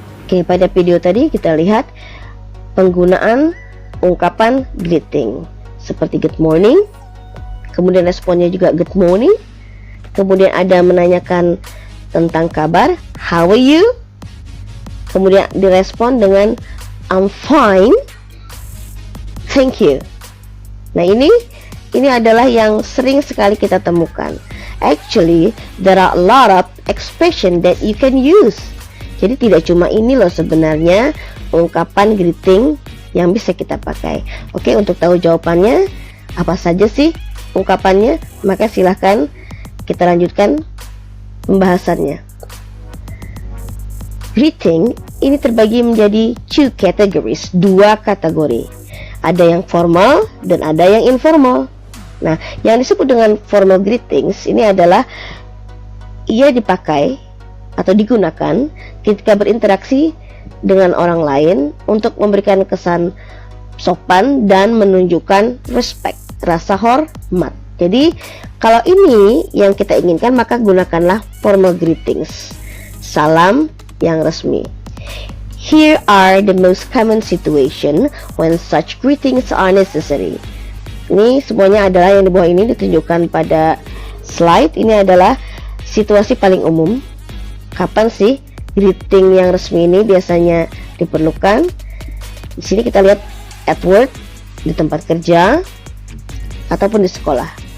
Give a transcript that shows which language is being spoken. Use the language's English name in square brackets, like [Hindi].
[Indonesian] Oke, pada video tadi kita lihat penggunaan ungkapan greeting seperti [English] good morning, [Indonesian] kemudian responnya juga good morning, kemudian ada menanyakan tentang kabar, [English] how are you, [Indonesian] kemudian direspon dengan [English] I'm fine, thank you. [Indonesian] Nah, ini adalah yang sering sekali kita temukan. [English] Actually, there are a lot of expression that you can use. [Indonesian] Jadi tidak cuma ini loh sebenarnya ungkapan greeting yang bisa kita pakai. Oke, untuk tahu jawabannya apa saja sih ungkapannya, maka silahkan kita lanjutkan pembahasannya. Greeting ini terbagi menjadi [English] two categories, [Indonesian] dua kategori. Ada yang formal dan ada yang informal. Nah, yang disebut dengan formal greetings ini adalah ia dipakai atau digunakan ketika berinteraksi dengan orang lain untuk memberikan kesan sopan dan menunjukkan respect, rasa hormat. Jadi, kalau ini yang kita inginkan, maka gunakanlah formal greetings, salam yang resmi. [English] Here are the most common situation when such greetings are necessary. [Indonesian] Ini semuanya adalah yang di bawah ini ditunjukkan pada slide. Ini adalah situasi paling umum. Kapan sih greeting yang resmi ini biasanya diperlukan? Di sini kita lihat [English] at work, [Indonesian] di tempat kerja, ataupun di sekolah.